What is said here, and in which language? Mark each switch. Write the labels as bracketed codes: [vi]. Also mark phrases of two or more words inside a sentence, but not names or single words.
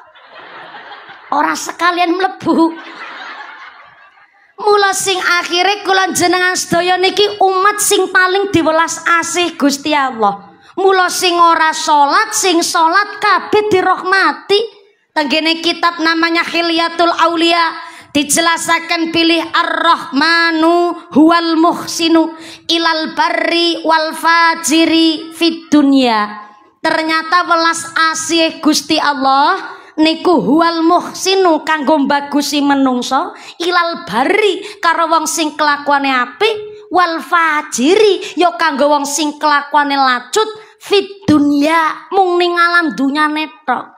[jv] Ora sekalian mlebu. Mula sing akhire kula jenengan sedaya niki umat sing paling diwelas asih Gusti Allah. Mula sing ora salat, sing salat kabeh dirahmati. Tenggene kitab namanya Khilyatul Aulia dijelasakan pilih [ar] Ar-Rahmanu huwal muhsinu ilal barri wal fajiri fid dunya. [jv] Ternyata welas asih Gusti Allah niku [ar] huwal muhsinu [jv] kanggo bagusi menungso [ar] ilal barri [jv] karo wong sing kelakuane apik [ar] wal fajiri [jv] ya kanggo wong sing kelakuane lacut [ar] fid dunya [jv] mung ning alam dunyane tok.